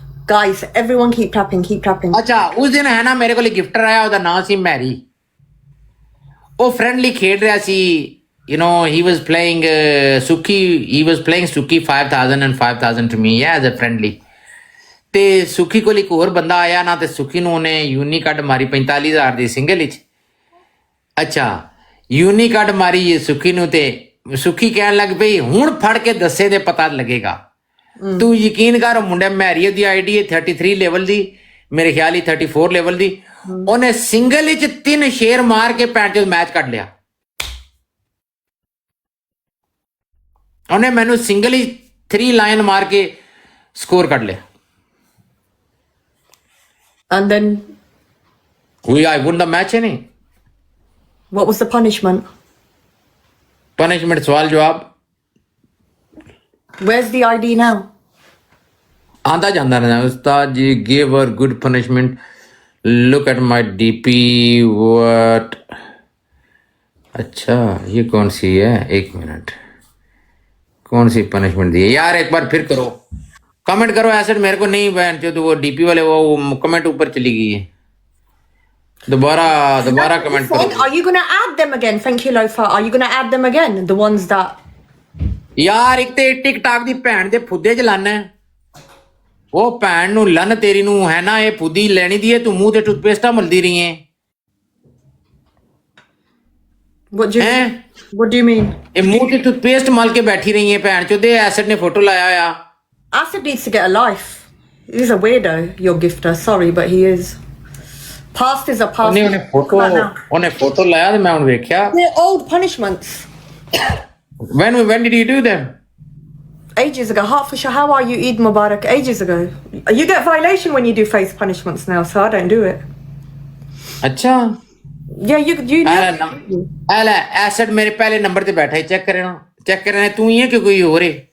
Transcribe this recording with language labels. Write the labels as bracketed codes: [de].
[en] Guys, everyone keep clapping. [pa] ਅੱਛਾ ਉਸ ਦਿਨ ਹੈ ਨਾ ਮੇਰੇ ਕੋਲ ਗਿਫਟਰ ਆਇਆ ਉਹਦਾ ਨਾਮ ਸੀ ਮੈਰੀ ਉਹ ਫ੍ਰੈਂਡਲੀ ਖੇਡ ਰਿਹਾ ਸੀ [en] you know he was playing Suki 5000 and 5000 to me yeah as a friendly [pa] ਤੇ ਸੁਖੀ ਕੋਲ ਇੱਕ ਹੋਰ ਬੰਦਾ ਆਇਆ ਨਾ ਤੇ ਸੁਖੀ ਨੂੰ ਉਹਨੇ ਯੂਨੀ ਕੱਢ ਮਾਰੀ 45000 ਦੀ ਸਿੰਗਲ ਵਿੱਚ ਅੱਛਾ ਯੂਨੀ ਕੱਢ ਮਾਰੀ ਸੁਖੀ ਨੂੰ ਤੇ ਸੁਖੀ ਕਹਿਣ ਲੱਗ ਪਈ ਹੁਣ ਫੜ ਕੇ ਦੱਸੇ ਦੇ ਪਤਾ ਲੱਗੇਗਾ ਤੂੰ ਯਕੀਨ ਕਰ ਮੁੰਡੇ ਮੈਰੀ ਦੀ ਆਈਡੀ ਹੈ 33 ਲੈਵਲ ਦੀ ਮੇਰੇ ਖਿਆਲ ਹੀ 34 ਲੈਵਲ ਦੀ ਉਹਨੇ ਸਿੰਗਲ ਵਿੱਚ 3 ਸ਼ੇਰ ਮਾਰ ਕੇ ਪੈਂਟ ਚ ਮੈਚ ਕੱਢ ਲਿਆ ਉਹਨੇ ਮੈਨੂੰ ਸਿੰਗਲ ਹੀ 3 ਲਾਈਨ ਮਾਰ ਕੇ ਸਕੋਰ ਕੱਢ ਲਿਆ [en] And then I won the match नहीं what was the punishment? [hi] punishment सवाल जवाब [en] Where's the ID now? [hi] आंदा जांदा ना उस्ताद जी [en] gave her good punishment look at my DP what [hi] अच्छा ये कौन सी है एक मिनट कौन सी पनिशमेंट दी है यार एक बार फिर करो कमेंट करो ऐसे मेरे को नहीं बहन जो तो वो डीपी वाले वो कमेंट ऊपर चली गई है दोबारा कमेंट करो [en] Are you gonna add them again? Thank you, Lofa. Are you gonna add them again? The ones that [pa] ਯਾਰ ਇੱਕ ਤੇ ਟਿਕਟਾਕ ਦੀ ਭੈਣ ਦੇ ਫੁੱਦੇ ਚ ਲੰਨ ਹੈ ਉਹ ਭੈਣ ਨੂੰ ਲੰਨ ਤੇਰੀ ਨੂੰ ਹੈ ਨਾ ਇਹ ਫੁੱਦੀ ਲੈਣੀ ਦੀ ਹੈ ਤੂੰ ਮੂੰਹ ਤੇ ਟੂਥਪੇਸਟਾ ਮਲਦੀ ਰਹੀ ਹੈ [en] What do you mean? [pa] ਇਹ ਮੂੰਹ ਤੇ ਟੂਥਪੇਸਟ ਮਲ ਕੇ ਬੈਠੀ ਰਹੀ ਹੈ ਭੈਣ ਚੋਦੇ ਐਸਿਡ ਨੇ ਫੋਟੋ ਲਾਇਆ ਹੋਇਆ [en] Acid needs to get a life. He's a weirdo, your gifter. Sorry, but he is. Past is a past. [pa] ਉਹਨੇ ਫੋਟੋ ਲਾਇਆ ਤੇ ਮੈਂ ਹੁਣ ਵੇਖਿਆ [en] They're old punishments. when did you do them Ages ago. Hertfordshire, how are you? Eid Mubarak. Ages ago. You get violation when you do face punishments now, so I don't do it. [pa] ਅੱਛਾ [en] Yeah, you know. [pa] ਐਲਾ acid ਮੇਰੇ ਪਹਿਲੇ number ਤੇ ਬੈਠਾ ਹੈ check ਕਰਨਾ ਤੂੰ ਹੀ ਹੈ ਕਿ ਕੋਈ ਹੋਰ ਹੈ